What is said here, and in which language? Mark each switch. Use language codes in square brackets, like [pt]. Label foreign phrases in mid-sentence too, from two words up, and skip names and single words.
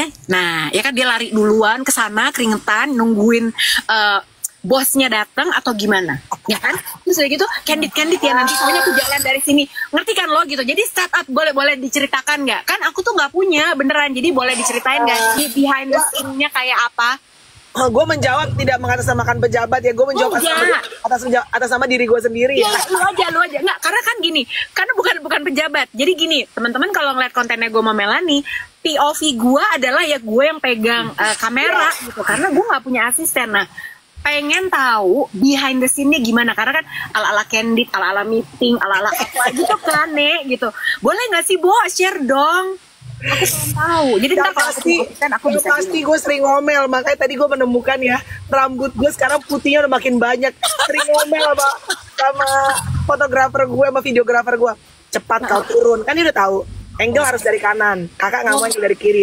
[id] Nah, ya kan dia lari duluan ke sana, keringetan, nungguin bosnya datang atau gimana, ya kan? Terus udah gitu, candid ya, nanti pokoknya aku jalan dari sini, ngerti kan lo gitu. Jadi startup boleh diceritakan nggak? Kan aku tuh nggak punya beneran, jadi boleh diceritain nggak sih [en] behind the scene- [id] nya kayak apa? Gue menjawab tidak mengatasnamakan pejabat ya, gue menjawab atas nama diri gue sendiri ya. Lu aja nggak, karena kan gini, karena bukan pejabat. Jadi gini, teman-teman kalau ngeliat kontennya gue sama Melanie, POV gue adalah ya gue yang pegang kamera gitu, karena gue nggak punya asisten. Nah, pengen tahu [en] behind the scene- [id] nya gimana, karena kan ala-ala candid, ala-ala meeting, ala-ala apa gitu kan, gitu. Boleh nggak sih, Bo, share dong? Aku pengen tahu. Jadi ntar aku pasti gue sering ngomel, makanya tadi gue menemukan ya, rambut gue sekarang putihnya udah makin banyak. Sering ngomel sama fotografer gue, sama videografer gue, cepat kau turun, kan dia udah tahu angle harus dari kanan, kakak nggak mau angle dari kiri.